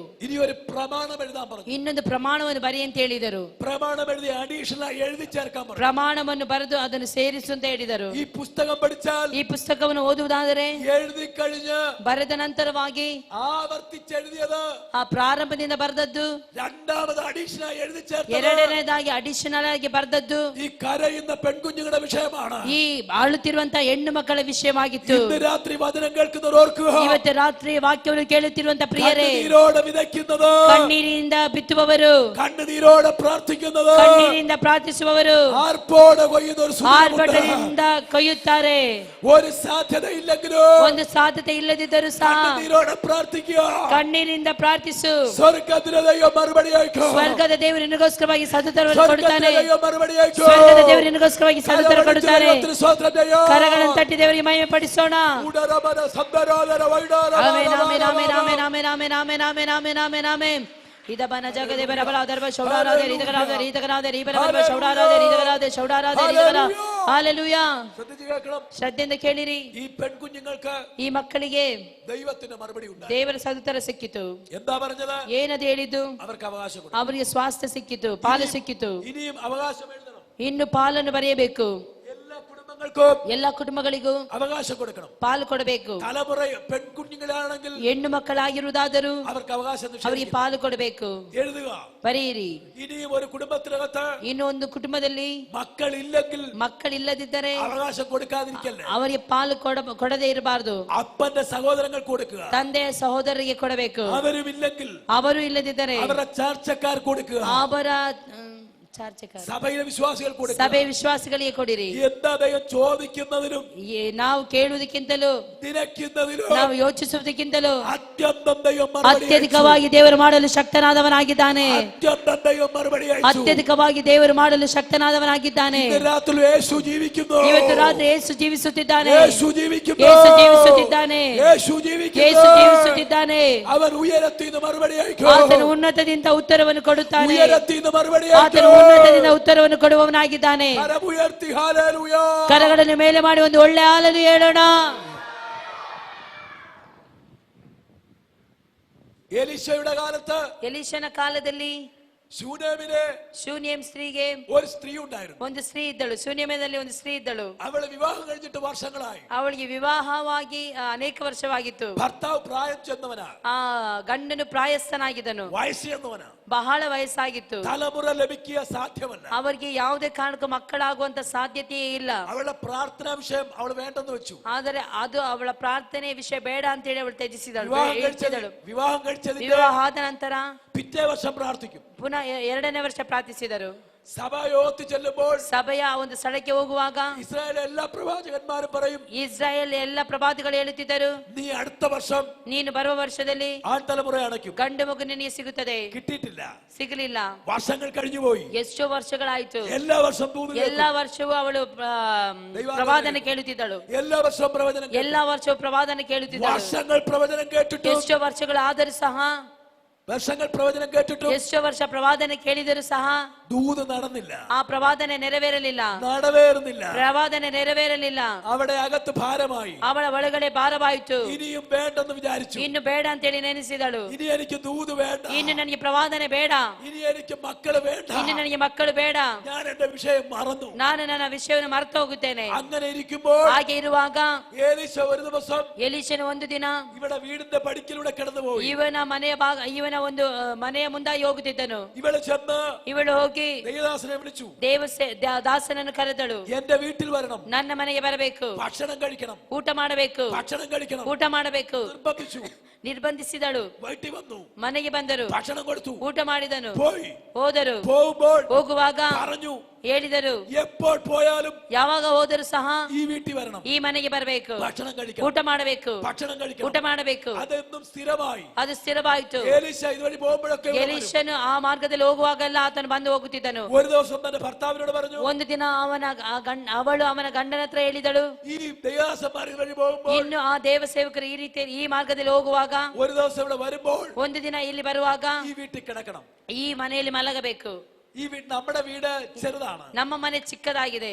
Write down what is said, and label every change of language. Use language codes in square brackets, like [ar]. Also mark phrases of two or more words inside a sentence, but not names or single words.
[ml] ഇനി ഒരു പ്രമാണം എഴുതാൻ പറഞ്ഞു. [kn] ಇನ್ನೊಂದು ಪ್ರಮಾಣವನ್ನು ಬರಿ ಅಂತ ಹೇಳಿದರು. [ml] പ്രമാണം എഴുതി അഡീഷണൽ എഴുതി ചേർക്കാൻ പറഞ്ഞു. [kn] ಪ್ರಮಾಣವನ್ನು ಬರೆದು ಅದನ್ನು ಸೇರಿಸು ಅಂತ ಹೇಳಿದರು. [ml] ഈ പുസ്തകം പഠിച്ചാൽ, [kn] ಈ ಪುಸ್ತಕವನ್ನು ಓದುವುದಾದರೆ, [ml] എഴുതി കഴിഞ്ഞ് [kn] ಬರೆದ ನಂತರವಾಗಿ [ml] ആവർത്തിച്ചെഴുതിയത് [kn] ಆ ಪ್ರಾರಂಭದಿಂದ ಬರೆದದ್ದು, [ml] രണ്ടാമത് അഡീഷണൽ എഴുതി ചേർത്തത് [kn] ಎರಡನೇದಾಗಿ ಅಡಿಷನಲ್ ಆಗಿ ಬರೆದದ್ದು [ml] ഈ കരയുന്ന പെൺകുഞ്ഞുങ്ങളുടെ വിഷയമാണ്. [kn] ಈ ಆಳುತ್ತಿರುವಂತಹ ಹೆಣ್ಣು ಮಕ್ಕಳ ವಿಷಯವಾಗಿತ್ತು. [ml] ഇന്ന് രാത്രി വചനം കേൾക്കുന്നവർ ഓർക്കുക, [kn] ಇವತ್ತು ರಾತ್ರಿ ವಾಕ್ಯವನ್ನು ಕೇಳುತ್ತಿರುವಂತಹ ಪ್ರಿಯರೇ, [ml] കണ്ണുനീരോടെ വിതയ്ക്കുന്നത്, [kn] ಕಣ್ಣೀರಿನಿಂದ ಬಿತ್ತುವವರು, [ml] കണ്ണുനീരോടെ പ്രാർത്ഥിക്കുന്നത്, [kn] ಕಣ್ಣೀರಿನಿಂದ ಪ್ರಾರ್ಥಿಸುವವರು [ml] ആർപ്പോടെ കൊയ്യുന്ന ഒരു സുദിനമുണ്ട്. [kn] ಆರ್ಭಟದಿಂದ ಕೊಯ್ಯುತ್ತಾರೆ. [ml] ഒരു സാധ്യതയില്ലെങ്കിലും [kn] ಒಂದು ಸಾಧ್ಯತೆ ಇಲ್ಲದಿದ್ದರೂ ಸಹ [ml] കണ്ണുനീരോടെ പ്രാർത്ഥിക്കുക. [kn] ಕಣ್ಣೀರಿಂದ ಪ್ರಾರ್ಥಿಸು. [ml] സ്വർഗ്ഗത്തിലെ ദൈവം മറുപടി അയക്കും. [kn] ಸ್ವರ್ಗದ ದೇವರು ನಿನಗೋಸ್ಕರವಾಗಿ ಸದುತ್ತರವನ್ನು ಕೊಡುತ್ತಾನೆ. [ml] സ്വർഗ്ഗത്തിലെ ദൈവം മറുപടി അയക്കും. [kn] ಸ್ವರ್ಗದ ದೇವರು ನಿನಗೋಸ್ಕರವಾಗಿ ಸದುತ್ತರ ಕೊಡುತ್ತಾನೆ. [ml] ദൈവത്തിന് സ്തോത്രം ചെയ്യാം. [kn] ಕರಗಳನ್ನು ತಟ್ಟಿ ದೇವರಿಗೆ ಮಹಿಮೆ ಪಡಿಸೋಣ. ഉടരമന ಸಂದರಾದರ ವೈಡಾರ ಆಮೆನ್ ಆಮೆನ್ ಆಮೆನ್ ಆಮೆನ್ ಆಮೆನ್ ಆಮೆನ್ ಆಮೆನ್ ಆಮೆನ್ ಆಮೆನ್ ಆಮೆನ್ ಆಮೆನ್. ಇದಬನ ಜಗದೆ ಬರಬಲಾದರ ಶೌಡಾರಾದೆ ರೀತಕರಾದೆ ರೀತಕರಾದೆ ರೀಬರಬಲ ಶೌಡಾರಾದೆ ರೀತಕರಾದೆ ಶೌಡಾರಾದೆ ರೀತಕರ. [ml] ഹല്ലേലൂയ. ശ്രദ്ധിച്ചു കേൾക്കണം. [kn] ಶ್ರದ್ಧೆಯಿಂದ ಕೇಳಿರಿ. [ml] ഈ പെൺകുഞ്ഞുങ്ങൾക്ക് [kn] ಈ ಮಕ್ಕಳಿಗೆ [ml] ദൈവത്തിന്റെ മറുപടി ഉണ്ടായി. [kn] ದೇವರ ಸದುತ್ತರ ಸಿಕ್ಕಿತು. [ml] എന്താ പറഞ്ഞത്? [kn] ಏನದು ಹೇಳಿದ್ದು? [ml] അവർക്ക് അവകാശം കൊടുത്തു. [kn] ಅವರಿಗೆ ಸ್ವಾಸ್ಥ್ಯ ಸಿಕ್ಕಿತು, ಪಾಲು ಸಿಕ್ಕಿತು. [ml] ഇനിയും അവകാശം എഴുതണം. [kn] ಇನ್ನು ಪಾಲನ್ನು ಬರೆಯಬೇಕು. ಎಲ್ಲ ಕುಟುಂಬಗಳಿಗೂ [ml] അവകാശം കൊടുക്കണം, [kn] ಪಾಲು ಕೊಡಬೇಕು. [ml] തലമുറ പെൺകുഞ്ഞുങ്ങളാണെങ്കിൽ [kn] ಹೆಣ್ಣು ಮಕ್ಕಳಾಗಿರುವುದಾದರೂ [ml] അവർക്ക് അവകാശം [kn] ಅವರಿಗೆ ಪಾಲು ಕೊಡಬೇಕು. [ml] എഴുതുക. [kn] ಬರೆಯಿರಿ. [ml] ഇനിയും ഒരു കുടുംബത്തിനകത്ത് [kn] ಇನ್ನು ಒಂದು ಕುಟುಂಬದಲ್ಲಿ [ml] മക്കളില്ലെങ്കിൽ [kn] ಮಕ್ಕಳಿಲ್ಲದಿದ್ದರೆ [ml] അവകാശം കൊടുക്കാതിരിക്കല്ലേ, [kn] ಅವರಿಗೆ ಪಾಲು ಕೊಡದೇ ಇರಬಾರದು. [ml] അപ്പന്റെ സഹോദരങ്ങൾ കൊടുക്കുക. [kn] ತಂದೆಯ ಸಹೋದರರಿಗೆ ಕೊಡಬೇಕು. [ml] അവരും ഇല്ലെങ്കിൽ [kn] ಅವರು ಇಲ್ಲದಿದ್ದರೆ [ml] അവരുടെ ചാർച്ചക്കാർ കൊടുക്കുക. [kn] ಅವರ ചാർച്ചക്കാർ, [ml] സഭയിലെ വിശ്വാസികൾ കൊടുക്കുക. [kn] ಸಭೆ ವಿಶ್ವಾಸಿಗಳಿಗೆ ಕೊಡಿರಿ. [ml] എന്താ ദൈവം ചോദിക്കുന്നതിനും [kn] ನಾವು ಕೇಳುವುದಕ್ಕಿಂತಲೂ [ml] നിനക്കുന്നതിനും [kn] ನಾವು ಯೋಚಿಸುವುದಕ್ಕಿಂತಲೂ [ml] അത്യന്തം ദൈവം മറുപടി അയച്ചു. [kn] ಅತ್ಯಧಿಕವಾಗಿ ದೇವರು ಮಾಡಲು ಶಕ್ತನಾದವನಾಗಿದ್ದಾನೆ. [ml] അത്യന്തം ദൈവം മറുപടി അയച്ചു. [kn] ಅತ್ಯಧಿಕವಾಗಿ ದೇವರು ಮಾಡಲು ಶಕ್ತನಾದವನಾಗಿದ್ದಾನೆ. [ml] ഇന്ന് രാത്രി യേശു ജീവിക്കുന്നു. [kn] ಇವತ್ತು ರಾತ್ರಿ ಯೇಸು ಜೀವಿಸುತ್ತಿದ್ದಾನೆ. [ml] യേശു ജീവിക്കുന്നു. [kn] ಯೇಸು ಜೀವಿಸುತ್ತಿದ್ದಾನೆ. [ml] യേശു [kn] ಯೇಸು [ml] ജീവിക്കുന്നു. [kn] ಜೀವಿಸುತ್ತಿದ್ದಾನೆ. [ml] അവൻ ഉയരത്തിൽ നിന്ന് മറുപടി അയക്കും. [kn] ಆತನು ಉನ್ನತದಿಂದ ಉತ್ತರವನ್ನು ಕೊಡುತ್ತಾನೆ. [ml] ഉയരത്തിൽ നിന്ന് മറുപടി [kn] ಆತನು [ml] അയക്കും. [kn] ಉನ್ನತದಿಂದ ಉತ್ತರವನ್ನು ಕೊಡುವವನಾಗಿದ್ದಾನೆ. [ml] കരമുയർത്തി ഹല്ലേലൂയ. [kn] ಕರಗಳನ್ನು ಮೇಲೆ ಮಾಡಿ ಒಂದು ಒಳ್ಳೆ ಹಾಲನ್ನು ಹೇಳೋಣ. [ml] എലീശയുടെ കാലത്ത് [kn] ಎಲೀಷನ ಕಾಲದಲ್ಲಿ [ml] ശൂനേമിലെ [kn] ಶೂನ್ಯಂ ಸ್ತ್ರೀಗೆ [ml] ഒരു സ്ത്രീ ഉണ്ടായിരുന്നു. [kn] ಒಂದು ಸ್ತ್ರೀ ಇದ್ದಳು. ಶೂನ್ಯಮದಲ್ಲಿ ಒಂದು ಸ್ತ್ರೀ ಇದ್ದಳು. [ml] അവള് വിവാഹം കഴിഞ്ഞിട്ട് വർഷങ്ങളായി. [kn] ಅವಳಿಗೆ ವಿವಾಹವಾಗಿ ಅನೇಕ ವರ್ಷವಾಗಿತ್ತು. [ml] ഭർത്താവ് പ്രായം ചെന്നവനാ, [kn] ಆ ಗಂಡನು ಪ್ರಾಯಸ್ಥನಾಗಿದ್ದನು, [ml] വയസ്സ് ചെന്നവനാ, [kn] ಬಹಳ ವಯಸ್ಸಾಗಿತ್ತು. [ml] തലമുറ ലഭിക്കുക സാധ്യമല്ല. [kn] ಅವರಿಗೆ ಯಾವುದೇ ಕಾರಣಕ್ಕೂ ಮಕ್ಕಳಾಗುವಂತ ಸಾಧ್ಯತೆಯೇ ಇಲ್ಲ. [ml] അവളുടെ പ്രാർത്ഥനാ വിഷയം അവൾ വേണ്ടെന്ന് വെച്ചു. [kn] ಆದರೆ ಅದು ಅವಳ ಪ್ರಾರ್ಥನೆ ವಿಷಯ ಬೇಡ ಅಂತೇಳಿ ಅವಳು ತ್ಯಜಿಸಿದಳು. [ml] വിവാഹം കഴിച്ചതിന്റെ [kn] ವಿವಾಹ ಆದ ನಂತರ [ml] പിറ്റേ വർഷം പ്രാർത്ഥിക്കും. [kn] ಪುನಃ 2ನೇ ವರ್ಷ ಪ್ರಾರ್ಥಿಸಿದರು. [ml] സഭ യോത്തി ചെല്ലുമ്പോൾ [kn] ಸಭೆಯ ಒಂದು ಸ್ಥಳಕ್ಕೆ ಹೋಗುವಾಗ [ml] ഇസ്രായേൽ എല്ലാ പ്രവാചകന്മാരും പറയും, [kn] ಇಸ್ರಾಯೇಲ್ ಎಲ್ಲ ಪ್ರವಾದಿಗಳು ಹೇಳುತ್ತಿದ್ದರು, [ml] നീ അടുത്ത വർഷം [kn] ನೀನು ಬರುವ ವರ್ಷದಲ್ಲಿ [ml] ആൺതലമുറ അണയ്ക്കും. [kn] ಗಂಡು ಮಗು ನಿನಗೆ ಸಿಗುತ್ತದೆ. [ml] കിട്ടിയിട്ടില്ല. [kn] ಸಿಗಲಿಲ್ಲ. [ml] വർഷങ്ങൾ കഴിഞ്ഞുപോയി. [kn] ಎಷ್ಟೋ ವರ್ಷಗಳಾಯ್ತು. [ml] എല്ലാ വർഷം ദൂത് [kn] ಎಲ್ಲಾ ವರ್ಷವೂ ಅವಳು ಪ್ರವಾದನೆ ಕೇಳುತ್ತಿದ್ದಳು. [ml] എല്ലാ വർഷവും പ്രവചനം കേട്ടു. [kn] ಎಲ್ಲಾ ವರ್ಷವೂ ಪ್ರವಾದನೆ ಕೇಳುತ್ತಿದ್ದಳು. [ml] വർഷങ്ങൾ പ്രവചനം കേട്ടിട്ട് [kn] ಎಷ್ಟೋ ವರ್ಷಗಳಾದರೂ ಸಹ, [ml] വർഷങ്ങൾ പ്രവചനം കേട്ടിട്ട് [kn] ಎಷ್ಟೋ ವರ್ಷ ಪ್ರವಾದನೆ ಕೇಳಿದರೂ ಸಹ [ml] ദൂത് നടന്നില്ല. [kn] ಆ ಪ್ರವಾದನೆ ನೆರವೇರಲಿಲ್ಲ. [ml] നടവേറുന്നില്ല. [kn] ಪ್ರವಾದನೆ ನೆರವೇರಲಿಲ್ಲ. [ml] അവിടെ അകത്ത് ഭാരമായി. [kn] ಅವಳ ಒಳಗಡೆ ಭಾರವಾಯಿತು. [ml] ഇനിയും വേണ്ടെന്ന് വിചാരിച്ചു. [kn] ಇನ್ನು ಬೇಡ ಅಂತೇಳಿ ನೆನೆಸಿದಳು. [ml] ഇനി എനിക്ക് ദൂത് വേണ്ട. [kn] ಇನ್ನು ನನಗೆ ಪ್ರವಾದನೆ ಬೇಡ. [ml] ഇനി എനിക്ക് മക്കള് വേണ്ട. [kn] ಇನ್ನು ನನಗೆ ಮಕ್ಕಳು ಬೇಡ. [ml] ഞാൻ എന്റെ വിഷയം മറന്നു. [kn] ನಾನು ನನ್ನ ವಿಷಯವನ್ನು ಮರೆತು ಹೋಗುತ್ತೇನೆ. [ml] അങ്ങനെ ഇരിക്കുമ്പോൾ [kn] ಹಾಗೆ ಇರುವಾಗ [ml] ഏലീശ ഒരു ദിവസം [kn] ಎಲೀಷನು ಒಂದು ದಿನ [ml] ഇവിടെ വീടിന്റെ പടിക്കലൂടെ കടന്നുപോയി. [kn] ಇವನ ಇವನ ಒಂದು ಮನೆಯ ಮುಂದಾಗಿ ಹೋಗುತ್ತಿದ್ದನು. [ml] ഇവള് ചെന്ന് [kn] ಇವಳು ಹೋಗಿ [ml] ദൈവദാസനെ വിളിച്ചു. [kn] ದಾಸನನ್ನು ಕರೆದಳು. [ml] എന്റെ വീട്ടിൽ വരണം. [kn] ನನ್ನ ಮನೆಗೆ ಬರಬೇಕು. [ml] ഭക്ഷണം കഴിക്കണം. [kn] ಊಟ ಮಾಡಬೇಕು. [ml] ഭക്ഷണം കഴിക്കണം. [kn] ಊಟ ಮಾಡಬೇಕು. [ml] നിർബന്ധിച്ചു. [kn] ನಿರ್ಬಂಧಿಸಿದಳು. [ml] വീട്ടിൽ വന്നു. [kn] ಮನೆಗೆ ಬಂದರು. [ml] ഭക്ഷണം കൊടുത്തു. [kn] ಊಟ ಮಾಡಿದನು. [ml] പോയി. [kn] ಹೋದರು. [ml] പോകുമ്പോൾ [kn] ಹೋಗುವಾಗ [ml] പറഞ്ഞു, [kn] ಹೇಳಿದರು, [ml] എപ്പോൾ പോയാലും [kn] ಯಾವಾಗ ಹೋದರೂ ಸಹ [ml] ഈ വീട്ടിൽ വരണം. [kn] ಈ ಮನೆಗೆ ಬರಬೇಕು. [ml] ഭക്ഷണം കഴിക്കണം. [kn] ಊಟ ಮಾಡಬೇಕು. [ml] ഭക്ഷണം കഴിക്കണം. [kn] ಊಟ ಮಾಡಬೇಕು. [ml] അതെന്നും സ്ഥിരമായി. [kn] ಅದು ಸ್ಥಿರವಾಯಿತು. [ml] ഏലീശ ഇതുവഴി പോകുമ്പോഴൊക്കെ [kn] ಎಲೀಷನು ಆ ಮಾರ್ಗದಲ್ಲಿ ಹೋಗುವಾಗೆಲ್ಲ ಆತನು ಬಂದು ಹೋಗುತ್ತಿದ್ದನು. [ml] ഒരു ദിവസം തന്റെ ഭർത്താവിനോട് പറഞ്ഞു, [kn] ಒಂದು ದಿನ ಅವಳು ಅವನ ಗಂಡನ ಹತ್ರ ಹೇಳಿದಳು, [ml] ഈ ദൈവദാസന്മാർ ഇതുവഴി പോകുമ്പോൾ, [kn] ಇನ್ನು ಆ ದೇವ ಸೇವಕರು ಈ ರೀತಿ ಈ ಮಾರ್ಗದಲ್ಲಿ ಹೋಗುವಾಗ, [ml] ഒരു ദിവസം ഇവിടെ വരുമ്പോൾ [kn] ಒಂದು ದಿನ ಇಲ್ಲಿ ಬರುವಾಗ [ml] ഈ വീട്ടിൽ കിടക്കണം. [kn] ಈ ಮನೆಯಲ್ಲಿ ಮಲಗಬೇಕು. [ml] ഈ നമ്മുടെ വീട് ചെറുതാണ്. [kn] ನಮ್ಮ ಮನೆ ಚಿಕ್ಕದಾಗಿದೆ.